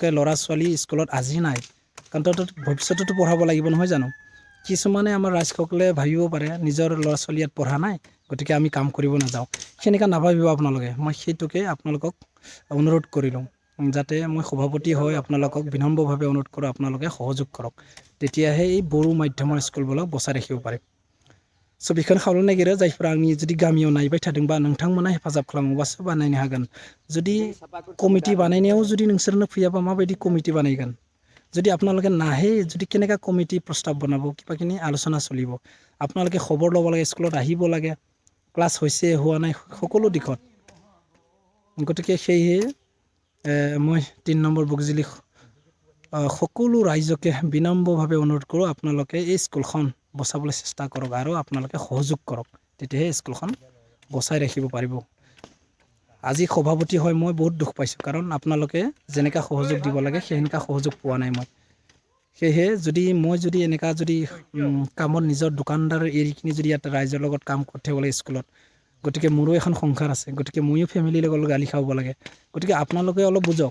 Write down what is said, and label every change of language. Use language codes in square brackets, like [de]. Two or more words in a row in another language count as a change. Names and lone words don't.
[as] ল'ৰা ছোৱালী স্কুলত আজি নাই কাৰণ ভৱিষ্যততো পঢ়াব লাগিব নহয় জানো কিছুমানে আমাৰ ৰাইজসকলে ভাবিব পাৰে নিজৰ ল'ৰা ছোৱালী ইয়াত পঢ়া নাই গতিকে আমি কাম কৰিব নাযাওঁ সেনেকা নাভাবিব আপোনালোকে মই সেইটোকে আপোনালোকক অনুৰোধ কৰিলোঁ যাতে মই সভাপতি হৈ আপোনালোকক বিনম্ৰভাৱে অনুৰোধ কৰোঁ আপোনালোকে সহযোগ কৰক তেতিয়াহে এই বড়ো মাধ্যমৰ স্কুলবিলাক বচাই ৰাখিব পাৰিম [brx] स' बेखौनो खावलायनो नागिरो जायफोरा आंनि जुदि गामियाव नायबाय थादोंबा नोंथांमोना हेफाजाब खालामोबासो बानायनो हागोन जुदि कमिटि बानायनायाव जुदि नोंसोरनो फैयाबा माबायदि कमिटि बानायगोन [as] যদি আপোনালোকে নাহে যদি কেনেকা কমিটি প্ৰস্তাৱ বনাব কিবাকিনি আলোচনা চলিব আপোনালোকে খবৰ ল'ব লাগে স্কুলত আহিব লাগে ক্লাছ হৈছে হোৱা নাই সকলো দিশত গতিকে সেয়ে মই 3 নম্বৰ বগজুলি সকলো ৰাইজকে বিনম্ৰভাৱে অনুৰোধ কৰোঁ আপোনালোকে এই স্কুলখন বচাবলৈ চেষ্টা কৰক আৰু আপোনালোকে সহযোগ কৰক তেতিয়াহে স্কুলখন বচাই ৰাখিব পাৰিব আজি সভাপতি হয় মই বহুত দুখ পাইছোঁ কাৰণ আপোনালোকে যেনেকা সহযোগ দিব লাগে সেনেকা সহযোগ পোৱা নাই মই সেয়ে যদি এনেকা যদি কামত নিজৰ দোকানদাৰ এৰিকিনি যদি ইয়াত ৰাইজৰ লগত কাম কৰি থাকিব লাগে স্কুলত গতিকে মোৰো এখন সংসাৰ আছে গতিকে ময়ো ফেমিলিৰ লগত গালি খাব লাগে গতিকে আপোনালোকে অলপ বুজক